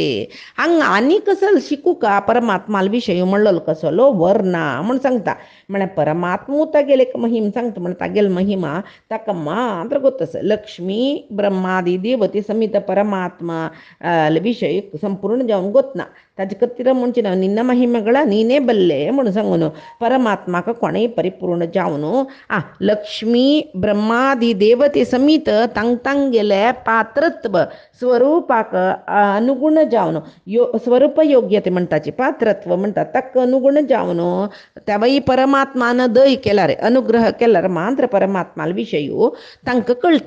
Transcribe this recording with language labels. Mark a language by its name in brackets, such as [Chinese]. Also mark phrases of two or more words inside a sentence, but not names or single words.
[Konkani] हांगा आनी कसल शिकू का परमात्माल विशय म्हणलो कसलो वर्णा म्हूण सांगता. म्हळ्यार परमात्मू तागेल एक महिम सांगता म्हण तागेल महिमा ताका मात्र गोतस. लक्ष्मी ब्रह्मादी देवते समीत परमात्मा विशय संपूर्ण जावन गोतना ताजे कत्तिर [Kannada] ಮುಂಚೆ ನಾವು ನಿನ್ನ ಮಹಿಮೆಗಳ ನೀನೇ ಬಲ್ಲೆ [Konkani] म्हण सांगून परमात्माक कोणय परिपूर्ण जावन लक्ष्मी ब्रह्मादी देवते समीत तांग गेले पात्रत्व स्वरूपाक अनुगुण जावन स्वरूप योग्यते म्हणटाची पात्रत्व म्हणटा ताका अनुगुण जावन त्यावेळी परमात्मान दय केल्यार अनुग्रह केल्यार मात्र परमात्माल विशयी तांकां कळटा.